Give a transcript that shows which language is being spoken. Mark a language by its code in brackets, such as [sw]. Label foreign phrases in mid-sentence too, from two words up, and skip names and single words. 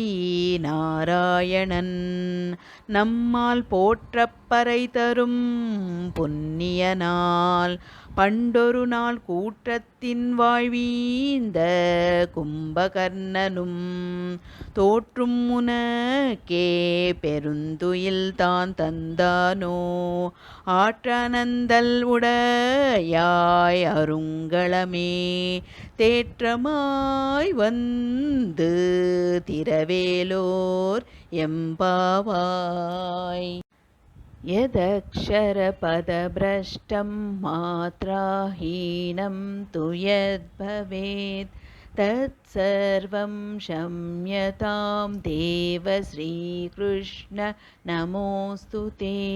[ta] நாராயணன் நம்மால் போற்றப்பறை தரும் புண்ணிய நாள் பண்டொரு நாள் கூற்றத்தின் வாழ்வீந்த கும்பகர்ணனும் தோற்றும் உனக்கே பெருந்துயில் தான் தந்தானோ ஆற்றனந்தல் உடையாய் அருங்களமே தேற்றமாய் வந்து திரவேலோர் எம்பாவாய். [sa] यदक्षरपदभ्रष्टं मात्राहीनं तु यद्भवेत् तत्सर्वं क्षम्यतां देव श्रीकृष्ण नमोऽस्तु ते.